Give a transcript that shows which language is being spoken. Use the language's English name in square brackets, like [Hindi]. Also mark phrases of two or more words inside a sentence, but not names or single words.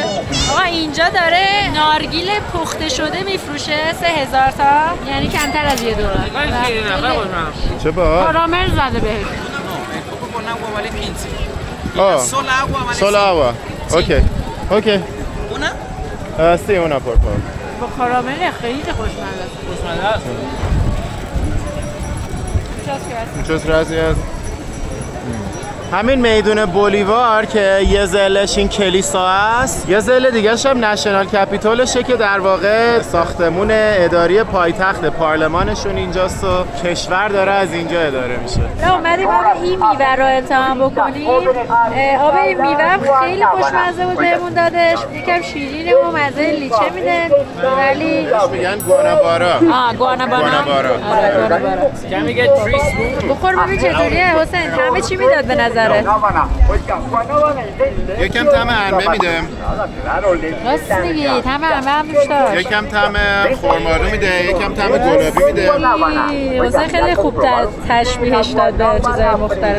[Persian] آقا اینجا داره نارگیل پخته شده میفروشه 3000 تا، یعنی کمتر از $1. چه با؟ کارامل زده بهش. [Spanish] Solo agua. Okay. اوکی. Una? Sí, una por favor. [Persian] با کارامل خیلی خوشمزه است. خوشمزه است. [Spanish] Muchas gracias. [Persian] همین میدون بولیوار که یه ضلعش این کلیسا است، یه ضلع دیگه‌ش هم نشنال کپیتولشه که در واقع ساختمون اداری پایتخت پارلمانشون اینجاست و کشور داره از اینجا اداره میشه. اومدیم آب این میوه رو امتحان بکنیم. آب این میوه هم خیلی خوشمزه بود بهمون دادش. یکم شیرینه و مزه لیچه میده ولی میگن گوانابارا. گوانابارا. [English] Can we get 3 spoons? [Persian] بخور ببین چطوریه حسین، همه چی میداد به نظره. یکم طعم انبه میده. راست میگی، طعم انبه هم دوست داشت. یکم طعم خرمالو میده، یکم طعم گلابی میده. حسین خیلی خوب تشبیهش داد به چیزهای مختلف.